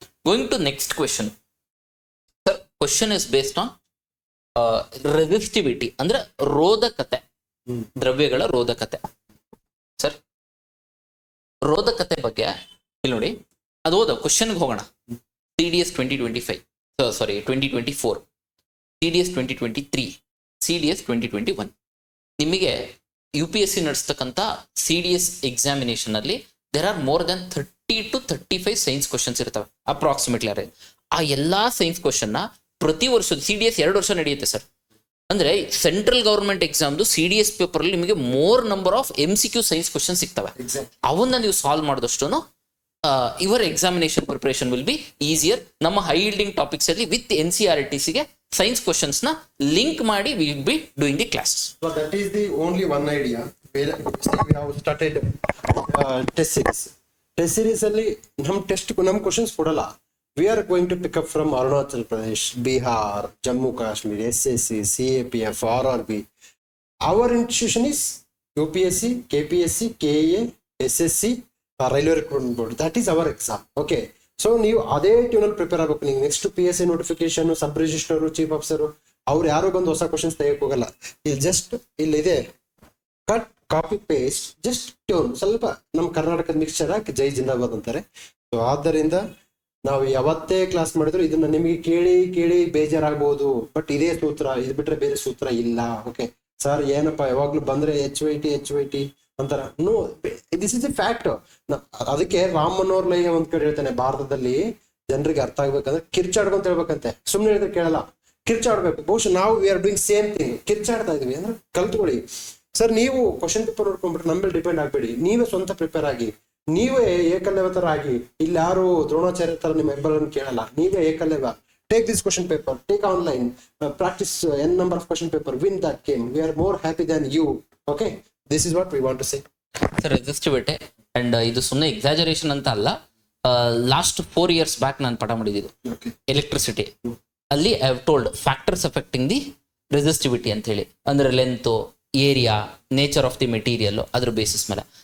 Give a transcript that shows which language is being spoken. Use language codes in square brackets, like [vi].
[en] Going to next question sir. Question is based on resistivity [kn] ಅಂದ್ರೆ ರೋಧಕತೆ, ದ್ರವ್ಯಗಳ ರೋಧಕತೆ. Sir ರೋಧಕತೆ ಬಗ್ಗೆ ಇಲ್ಲಿ ನೋಡಿ, ಅದು ಓದ ಕ್ವಶನ್ಗೆ ಹೋಗೋಣ. [en] CDS 2025, sorry 2024, CDS 2023, CDS 2021. [kn] ನಿಮಗೆ UPSC ನಡೆಸ್ತಕ್ಕಂಥ CDS ಎಕ್ಸಾಮಿನೇಷನ್ ಅಲ್ಲಿ [en] there are more than 30 to 35 science questions [kn] ಇರ್ತವೆ ಅಪ್ರಾಕ್ಸಿಮೇಟ್ಲಿ. ಆ ಎಲ್ಲಾ ಸೈನ್ಸ್ ಕ್ವಶನ್ ನ ಪ್ರತಿ ವರ್ಷ CDS 2 ವರ್ಷ ನಡೆಯುತ್ತೆ ಸರ್. ಅಂದ್ರೆ ಸೆಂಟ್ರಲ್ ಗವರ್ಮೆಂಟ್ ಎಕ್ಸಾಮ್ದು CDS ಪೇಪರ್ ಅಲ್ಲಿ ನಿಮಗೆ more number of MCQ science questions ಸಿಗ್ತವೆ. ಅವನ್ನ ನೀವು ಸಾಲ್ವ್ ಮಾಡಿದಷ್ಟು [en] Your examination preparation will be easier. ನಮ್ಮ high yielding topics ಅಲ್ಲಿ with NCERTC ಗೆ science questions ನ link ಮಾಡಿ we will be doing the class. So that is the only one idea where we have started test series. [kn] Test series ಅಲ್ಲಿ ನಮ್ಮ questions ಕೊಡಲ್ಲ. [en] We are going to pick up from Arunachal Pradesh, Bihar, Jammu Kashmir, SSC, CAPF, RRB. Our institution is UPSC, KPSC, KA, SSC, Railway Recruitment Board. That is our exam. Okay. [kn] So ನೀವು ಅದೇ ಟ್ಯೂನಲ್ಲಿ prepare ಆಗಬೇಕು. ನೀವು next PSI notification, ಸಬ್ registrar, chief officer ಅವ್ರು ಯಾರೋ ಬಂದು ಹೊಸ questions ತೆಗೆಯಕ್ಕೆ ಹೋಗಲ್ಲ. ಇಲ್ಲಿ ಜಸ್ಟ್ ಇಲ್ಲಿದೆ cut copy paste, just tune ಸ್ವಲ್ಪ ನಮ್ಮ ಕರ್ನಾಟಕದ ಮಿಕ್ಸ್ಚರ್ ಹಾಕಿ ಜೈ ಜಿಂದಾಬಾದ್ ಅಂತಾರೆ. ಸೊ ಆದ್ದರಿಂದ ನಾವು ಯಾವತ್ತೇ ಕ್ಲಾಸ್ ಮಾಡಿದ್ರು ಇದನ್ನ ನಿಮಗೆ ಕೇಳಿ ಬೇಜಾರಾಗಬಹುದು. ಬಟ್ ಇದೇ ಸೂತ್ರ, ಇದು ಬಿಟ್ರೆ ಬೇರೆ ಸೂತ್ರ ಇಲ್ಲ. ಓಕೆ ಸರ್ ಏನಪ್ಪಾ ಯಾವಾಗ್ಲೂ ಬಂದ್ರೆ HYT ಅಂತಾರ. [en] No, this is a fact. [kn] ಅದಕ್ಕೆ ರಾಮ್ ಮನೋಹರ್ ಲಯ್ಯ ಒಂದ್ ಕಡೆ ಹೇಳ್ತಾನೆ, ಭಾರತದಲ್ಲಿ ಜನರಿಗೆ ಅರ್ಥ ಆಗ್ಬೇಕಂದ್ರೆ ಕಿರ್ಚಾಡ್ಕೊಂತ ಹೇಳ್ಬೇಕಂತೆ. ಸುಮ್ನೆ ಹೇಳಿದ್ರೆ ಕೇಳಲ್ಲ, ಕಿರ್ಚಾಡ್ಬೇಕು. ಬಹುಶಃ ನಾವು [en] we are doing same thing, [kn] ಕಿರ್ಚಾಡ್ತಾ ಇದೀವಿ ಅಂದ್ರೆ ಕಲ್ತ್ಕೊಳ್ಳಿ. ಸರ್ ನೀವು ಕ್ವಶನ್ ಪೇಪರ್ ನೋಡ್ಕೊಂಡ್ಬಿಟ್ರೆ ನಮ್ಮ ಮೇಲೆ ಡಿಪೆಂಡ್ ಆಗ್ಬೇಡಿ, ನೀವೇ ಸ್ವಂತ ಪ್ರಿಪೇರ್ ಆಗಿ. ನೀವೇ ಏಕಲವ್ಯ ತರ ಆಗಿ. ಇಲ್ಲಿ ಯಾರು ದ್ರೋಣಾಚಾರ್ಯ ತರ ನಿಮ್ಮ ಹೆಬ್ಬರನ್ನು ಕೇಳಲ್ಲ, ನೀವೇ Eklavya. [en] Take this question paper, take online, practice n number of question paper, win that game. We are more happy than you. Okay, this is what we want to say. [kn] Sir resistivity and ಇದು ಸುಮ್ಮನೆ exaggeration ಅಂತ ಅಲ್ಲ. Last 4 years back ನಾನು ಪಾಠ ಮಾಡಿದ್ದು electricity ಅಲ್ಲಿ [en] I have told factors affecting the resistivity [kn] ಅಂತ ಹೇಳಿ. ಅಂದ್ರೆ length, area, nature of the material, ಅದ್ರ ಬೇಸಿಸ್ ಮೇಲೆ.